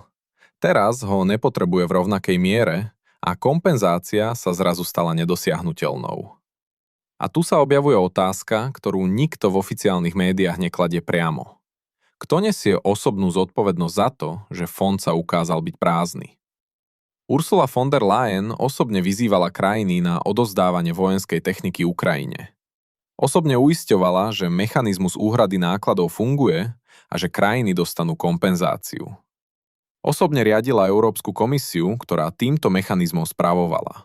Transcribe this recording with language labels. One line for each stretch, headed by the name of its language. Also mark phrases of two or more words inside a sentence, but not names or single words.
Slovak: Teraz ho nepotrebuje v rovnakej miere a kompenzácia sa zrazu stala nedosiahnuteľnou. A tu sa objavuje otázka, ktorú nikto v oficiálnych médiách nekladie priamo. Kto nesie osobnú zodpovednosť za to, že fond sa ukázal byť prázdny? Ursula von der Leyen osobne vyzývala krajiny na odozdávanie vojenskej techniky Ukrajine. Osobne uisťovala, že mechanizmus úhrady nákladov funguje a že krajiny dostanú kompenzáciu. Osobne riadila Európsku komisiu, ktorá týmto mechanizmom spravovala.